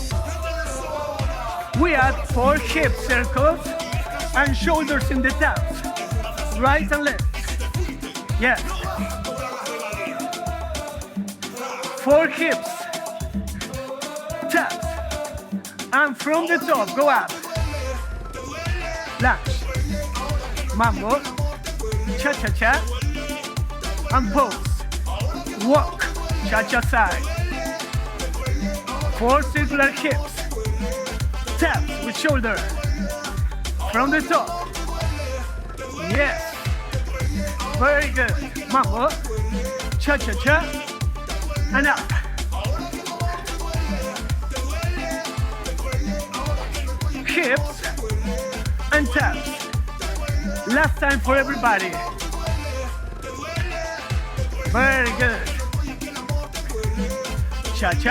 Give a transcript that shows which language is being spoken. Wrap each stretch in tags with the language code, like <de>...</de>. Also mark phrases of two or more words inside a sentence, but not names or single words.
<en>We add 4 hip circles and shoulders in the taps. Right and left. Yes. 4 hips. Taps. And from the top, go up. Lunge. Mambo. Cha-cha-cha. And pose. Walk. Cha-cha side. 4 circular hips. Taps with shoulder. From the top. Yes. Very good. Mambo. Cha-cha-cha. And up. Hips and taps. Last time for everybody. Very good. Cha-cha.</en>